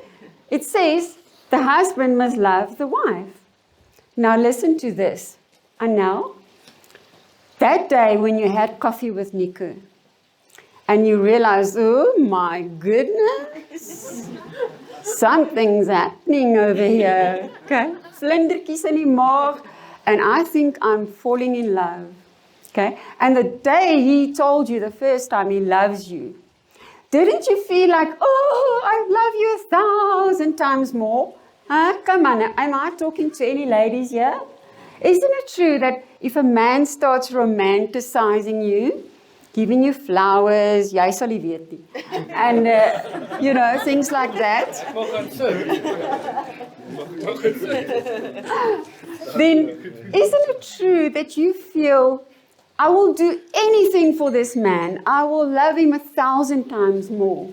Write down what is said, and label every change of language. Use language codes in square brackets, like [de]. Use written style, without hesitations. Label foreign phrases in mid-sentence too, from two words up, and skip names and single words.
[en] It says the husband must love the wife. Now listen to this. Anel, that day when you had coffee with Nico, and you realized, oh my goodness, something's happening over here. [af] Okay? Vlindertjies in die maag, [en] and I think I'm falling in love. Okay? And the day he told you the first time he loves you, didn't you feel like, oh, I love you 1,000 times more? Huh? Come on, am I talking to any ladies here? Isn't it true that if a man starts romanticizing you, giving you flowers, [af] jy sal nie weet nie, [en] and you know, things like that, then isn't it true that you feel, I will do anything for this man, I will love him 1,000 times more?